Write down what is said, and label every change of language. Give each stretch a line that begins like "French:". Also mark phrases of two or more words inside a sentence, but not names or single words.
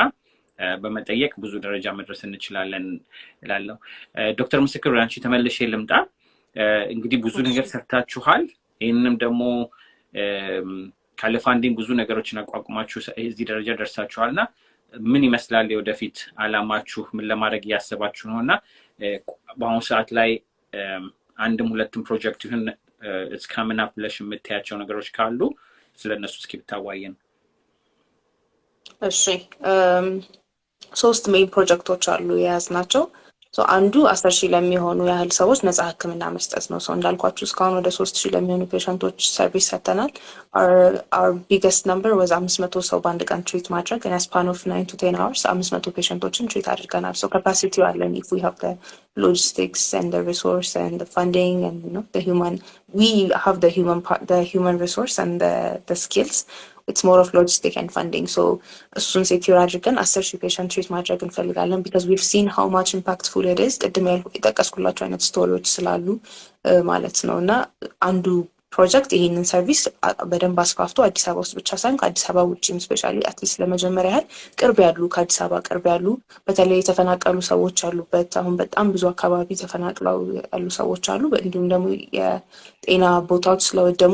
Amharic: በመጠየቅ ብዙ ደረጃ መድረስ እንችላለን እላለሁ ዶክተር ምስክር አንቺ ተመልሼ ልምጣ እንግዲህ ብዙ ነገር ሰርታችኋል ይሄንንም ደግሞ ካለ ፋንዲንግ ብዙ ነገሮችን አቋቁማችሁ እዚህ ደረጃ ደርሳችኋልና ምን ይመስላል ወደፊት አላማችሁ ምን ለማድረግ ያሰባችሁ ነውና በአሁኑ ሰዓት ላይ አንድም ሁለቱም ፕሮጀክት ይሁን
English: it's coming up
Amharic: ለሽ የምታያቸው ነገሮች ካሉ ስለነሱ እስኪ ብታዋየን እሺ ሶስት
English: main projects
Amharic: አሉ የያዝናቸው so አንዱ 10,000 ለሚሆኑ ያህል ሰዎች ነፃ ህክምና መስጠት ነው so እንዳልኳችሁ እስካሁን ወደ 3,000 ለሚሆኑ
English: patients service
Amharic: ሰጥተናል
English: our biggest number was 500
Amharic: ሰው በአንድ ቀን ትሪት ማድረግ
English: in a span of 9 to 10 hours
Amharic: 500 ፔሸንቶችን ትሪት አድርገናል so capacity አለን
English: if we have the logistics and the resource and the funding and you know we have the human resource and the skills it's more of logistic and funding so እሱን
Amharic: ሴኩር አድርገን 10,000 ፔሸንት ትሪት ማድረግ እንፈልጋለን
English: because we've seen how much impactful it is
Amharic: ቅድም የጠቀስኩላችሁ አይነት ስቶሪዎች ስላሉ ማለት ነውና አንዱ ፕሮጀክት ይሄንን ሰርቪስ በደንብ አስፋፍቶ አዲስ አበባ ውስጥ ብቻ ሳይሆን ከአዲስ አበባ ውጪም
English: specially at least
Amharic: ለመጀመሪያ ያህል ቅርብ ያሉ ከአዲስ አበባ ቅርብ ያሉ በተለይ የተፈናቀሉ ሰዎች አሉበት አሁን በጣም ብዙ አካባቢ ተፈናቅለው ያሉ ሰዎች አሉ እንዲሁም ደግሞ የጤና ቦታዎች ስለወደሙ